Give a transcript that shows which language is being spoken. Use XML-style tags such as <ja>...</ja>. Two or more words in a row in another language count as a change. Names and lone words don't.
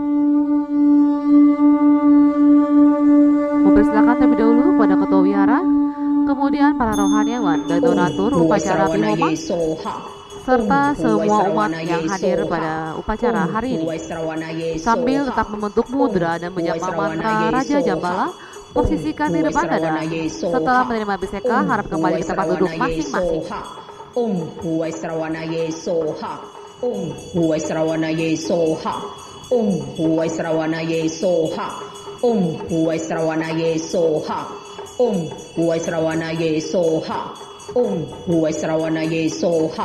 <id>Mempersilahkan terlebih dahulu kepada Ketua Wihara, kemudian para rohaniawan dan donatur upacara Abhihoma, serta semua umat yang hadir pada upacara hari ini. Sambil tetap membentuk mudra dan menjapa mantra Raja Jambala, posisikan di depan dada. Setelah menerima Abhiseka, harap kembali ke tempat duduk masing-masing.</id> <sa>Om Huwai Srawana Soha. Om Huwai Srawana Soha. Om Huwai Srawana Soha. Om Huwai Srawana Soha. Om Huwai Srawana Soha. Om Huwai Srawana Soha.</sa>